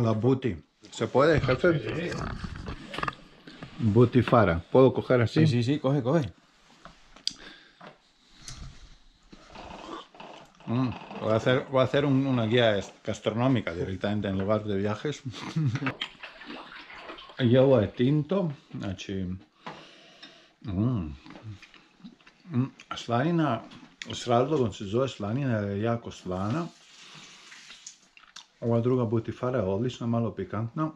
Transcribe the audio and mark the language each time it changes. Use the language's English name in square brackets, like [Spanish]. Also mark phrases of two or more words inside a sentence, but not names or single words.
[Spanish] la buti. ¿Se puede, jefe? Butifara. ¿Puedo coger así? Sí, coge. Voy a hacer una guía gastronómica directamente en lugar de viajes. [Croatian] I ovo je tinto, znači slanina, s razlogom se zove slanina jer je jako slana. Ova druga butifara je odlična, malo pikantna.